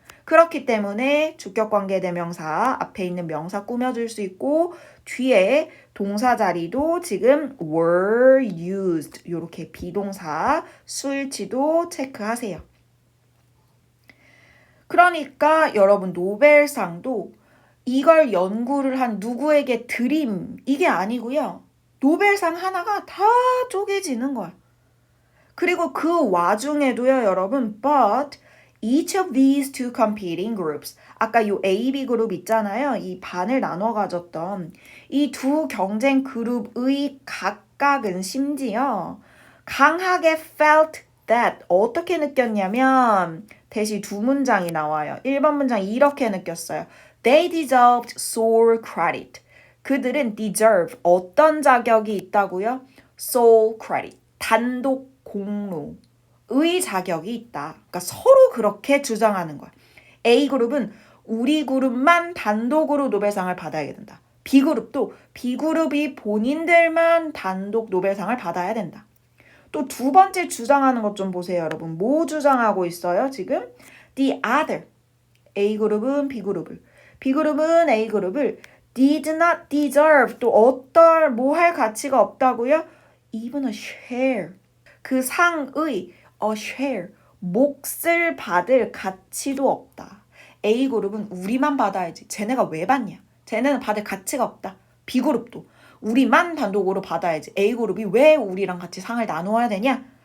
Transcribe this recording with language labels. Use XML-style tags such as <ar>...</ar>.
<ko>그렇기 때문에 주격관계대명사 앞에 있는 명사 꾸며줄 수 있고 뒤에 동사 자리도 지금</ko> <en>were used</en> <ko>이렇게 비동사 수일치도 체크하세요. 그러니까 여러분 노벨상도 이걸 연구를 한 누구에게 드림 이게 아니고요. 노벨상 하나가 다 쪼개지는 거야. 그리고 그 와중에도요, 여러분,</ko> <en>but each of these two competing groups,</en> <ko>아까 요 A, B 그룹 있잖아요. 이 반을 나눠 가졌던 이 두 경쟁 그룹의 각각은 심지어 강하게</ko> <en>felt that</en> <ko>어떻게 느꼈냐면 대시 두 문장이 나와요. 1번 문장 이렇게 느꼈어요.</ko> <en>They deserved sole credit.</en> <ko>그들은 deserve 어떤 자격이 있다고요?</ko> <en>sole credit.</en> <ko>단독 공로의 자격이 있다. 그러니까 서로 그렇게 주장하는 거야. A그룹은 우리 그룹만 단독으로 노벨상을 받아야 된다. B그룹도 B그룹이 본인들만 단독 노벨상을 받아야 된다. 또 두 번째 주장하는 것 좀 보세요, 여러분. 뭐 주장하고 있어요, 지금?</ko> <en>The other.</en> <ko>A그룹은 B그룹을. B그룹은 A그룹을</ko> <en>did not deserve.</en> <ko>또 어떨 뭐 할 가치가 없다고요?</ko> <en>Even a share.</en> <ko>그 상의</ko> <en>a share,</en> <ko>몫을 받을 가치도 없다. A그룹은 우리만 받아야지. 쟤네가 왜 받냐? 쟤네는 받을 가치가 없다. B그룹도 우리만 단독으로 받아야지. A그룹이 왜 우리랑 같이 상을 나누어야 되냐?</ko>